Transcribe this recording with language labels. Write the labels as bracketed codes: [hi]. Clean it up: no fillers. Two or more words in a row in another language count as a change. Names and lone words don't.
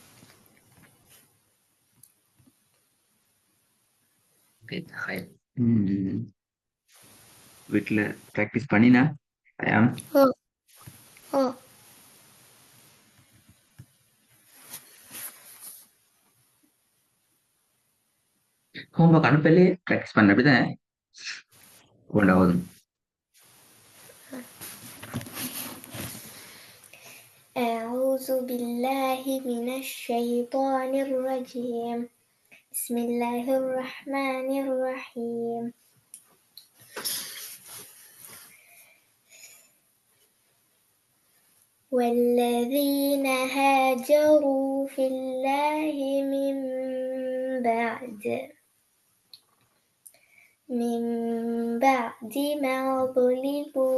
[ta] வீட்டுல பிராக்டிஸ் பண்ணினா ஓ ஓ ஹோம்ஒர்க் அனுப்பலே பிராக்டிஸ் பண்ண அப்படிதானே கொண்டாவது. [ar] أعوذ بالله من الشيطان الرجيم. بسم الله الرحمن الرحيم. والذين هاجروا في الله من بعد ما ظلموا